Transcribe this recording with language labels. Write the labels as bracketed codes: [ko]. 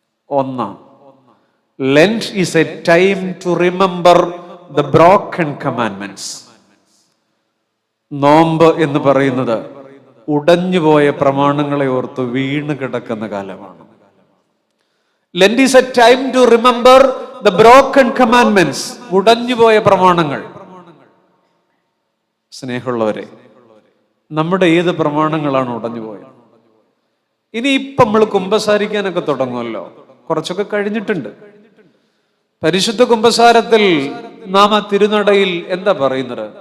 [ml] ഒന്ന്, [en] Lent is a time to remember the broken commandments. [ml] നോമ്പ് എന്ന് പറയുന്നത് ഉടഞ്ഞുപോയ പ്രമാണങ്ങളെ ഓർത്ത് വീണ് കിടക്കുന്ന കാലമാണ്. [en] Lent is a time to remember the broken commandments. [ml] ഉടഞ്ഞുപോയ പ്രമാണങ്ങൾ. സ്നേഹമുള്ളവരെ, നമ്മുടെ ഏത് പ്രമാണങ്ങളാണ് ഉടഞ്ഞുപോയത്? ഇനിയിപ്പം നമ്മൾ കുമ്പസാരിക്കാനൊക്കെ തുടങ്ങുമല്ലോ. കുറച്ചൊക്കെ കഴിഞ്ഞിട്ടുണ്ട്. പരിശുദ്ധ കുമ്പസാരത്തിൽ നാം ആ തിരുനടയിൽ എന്താ പറയുന്നത്?